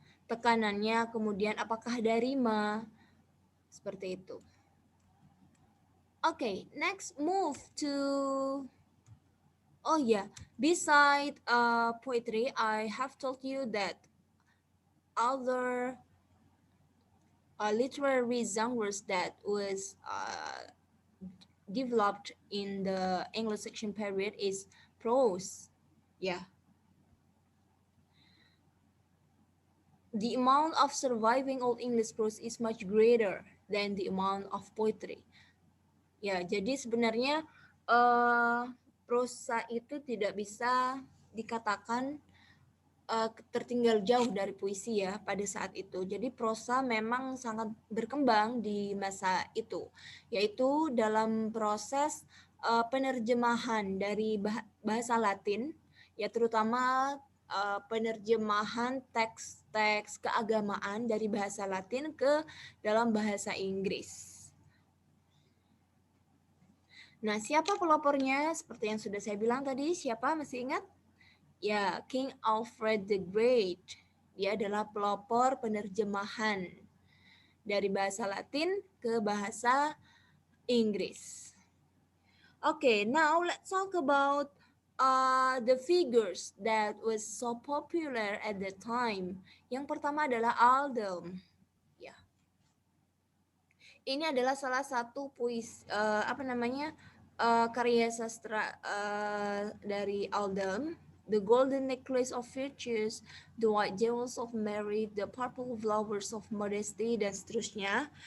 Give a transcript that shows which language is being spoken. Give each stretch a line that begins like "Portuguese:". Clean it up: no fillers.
Indonesian: Tekanannya, kemudian apakah ada rima, seperti itu.
English: Okay, next move to, oh yeah, beside poetry, I have told you that other literary genres that was developed in the Anglo-Saxon period is prose. Yeah. The amount of surviving Old English prose is much greater than the amount of poetry.
Indonesian: Ya, jadi sebenarnya prosa itu tidak bisa dikatakan tertinggal jauh dari puisi ya pada saat itu. Jadi prosa memang sangat berkembang di masa itu, yaitu dalam proses penerjemahan dari bahasa Latin, ya terutama penerjemahan teks-teks keagamaan dari bahasa Latin ke dalam bahasa Inggris. Nah, siapa pelopornya? Seperti yang sudah saya bilang tadi, siapa masih ingat? Ya, King Alfred the Great. Dia adalah pelopor penerjemahan dari bahasa Latin ke bahasa Inggris.
English: Okay, now let's talk about the figures that was so popular at the time.
Indonesian: Yang pertama adalah Aldhelm. Ya, ini adalah salah satu karya sastra dari Aldhelm.
English: The Golden Necklace of Virtues, The White Jewels of Merit, The Purple Flowers of Modesty,
Indonesian: dan seterusnya.